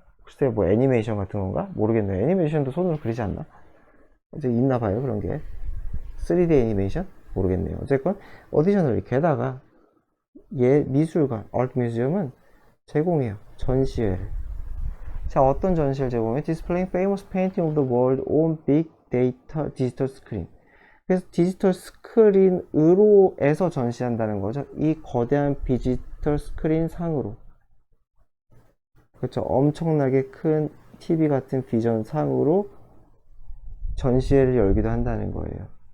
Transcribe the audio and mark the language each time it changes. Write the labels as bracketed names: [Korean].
[Korean] 글쎄요, 뭐 애니메이션 같은 건가? 모르겠네요. 애니메이션도 손으로 그리지 않나? 이제 있나 봐요, 그런 게. 3D 애니메이션? 모르겠네요. 어쨌건, 어디셔널리, 게다가, 미술관, Art Museum은 제공해요. 전시회를. 자, 어떤 전시를 제공해? [English] Displaying famous painting of the world on big data digital screen. [Korean] 그래서 디지털 스크린으로에서 전시한다는 거죠. 이 거대한 디지털 스크린 상으로. 그렇죠. 엄청나게 큰 TV 같은 비전 상으로 전시회를 열기도 한다는 거예요.